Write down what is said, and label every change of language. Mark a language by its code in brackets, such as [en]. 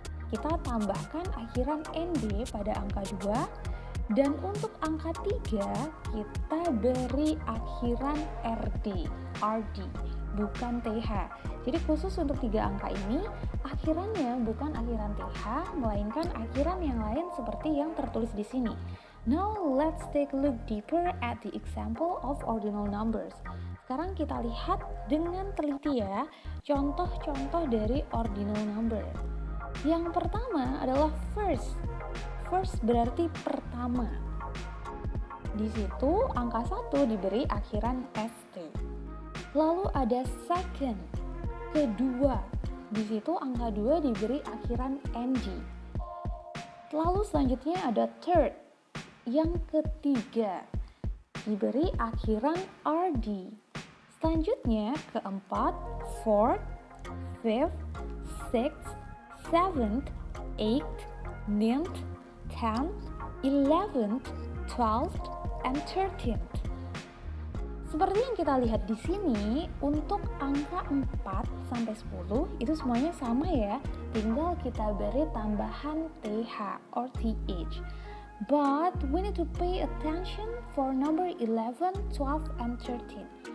[id] Kita tambahkan akhiran nd pada angka 2. Dan untuk angka 3, kita beri akhiran rd, bukan th. Jadi khusus untuk 3 angka ini, akhirannya bukan akhiran th, melainkan akhiran yang lain seperti yang tertulis di sini. [en] Now let's take a look deeper at the example of ordinal numbers. [id] Sekarang kita lihat dengan teliti ya, contoh-contoh dari ordinal number. Yang pertama adalah first. First berarti pertama. Di situ angka 1 diberi akhiran st. Lalu ada second, kedua. Di situ angka 2 diberi akhiran ng. Lalu selanjutnya ada third, yang ketiga. Diberi akhiran rd. Selanjutnya keempat, fourth, fifth, sixth, seventh, eighth, ninth, 10th, 11th, 12th, and 13th. Seperti yang kita lihat di sini, untuk angka 4 sampai 10 itu semuanya sama ya, tinggal kita beri tambahan th or th. [en] But we need to pay attention for number 11, 12, and 13.